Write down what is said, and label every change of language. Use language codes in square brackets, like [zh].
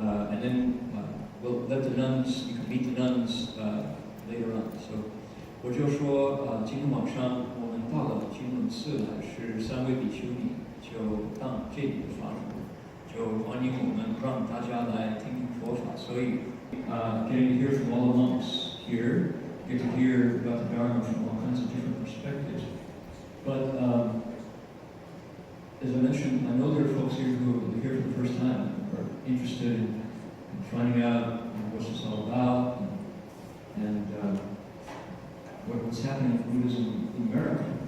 [en] And then we'll let the nuns, you can meet the nuns later on. So [zh] 我就说今天晚上我们到了金轮寺来，是3位比丘尼就当这里的法主，就欢迎我们让大家来听听佛法。所以 [en] getting to hear from all the monks here, get to hear about the Dharma from all kinds of different perspectives. But as I mentioned, I know there are folks here who are here for the first time, are interested in finding out what this is all about, and what's happening in Buddhism in America.